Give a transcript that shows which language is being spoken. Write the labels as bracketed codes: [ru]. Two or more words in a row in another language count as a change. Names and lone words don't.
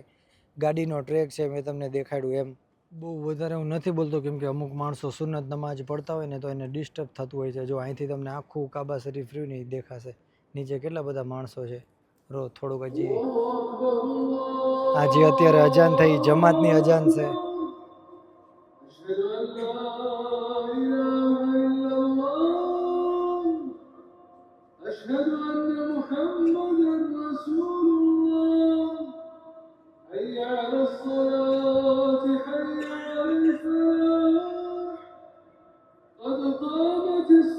[gu] ગાડીનો ટ્રેક છે મેં તમને દેખાડ્યું એમ. બહુ વધારે હું નથી બોલતો કેમ કે અમુક માણસો સુન્નત નમાજ પડતા હોય ને તો એને ડિસ્ટર્બ થતું હોય છે. જો અહીંથી તમને આખું કાબા શરીફ રહ્યું ને એ દેખાશે. નીચે કેટલા બધા માણસો છે. રો થોડુંક હજી આજે અત્યારે અજાન થઈ, જમાતની અજાન છે. [ar] أشهد أن محمدا رسول الله حي على الصلاة حي على الفلاح قد قامت